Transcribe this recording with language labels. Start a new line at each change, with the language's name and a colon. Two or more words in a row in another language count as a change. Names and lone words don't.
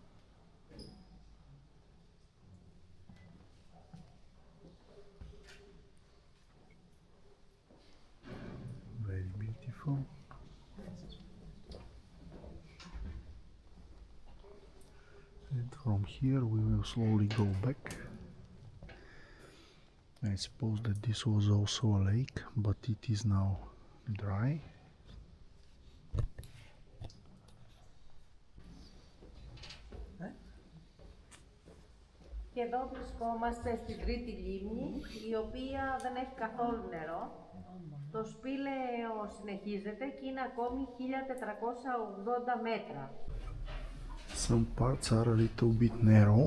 English: Very beautiful. And from here we will slowly go back. I suppose that this was also a lake, but it is now dry.
Greek: Και εδώ βρισκόμαστε στην τρίτη λίμνη, η οποία δεν έχει καθόλου νερό. Το σπήλαιο συνεχίζεται και είναι ακόμη 1480 μέτρα.
English: Some parts are a little bit narrow.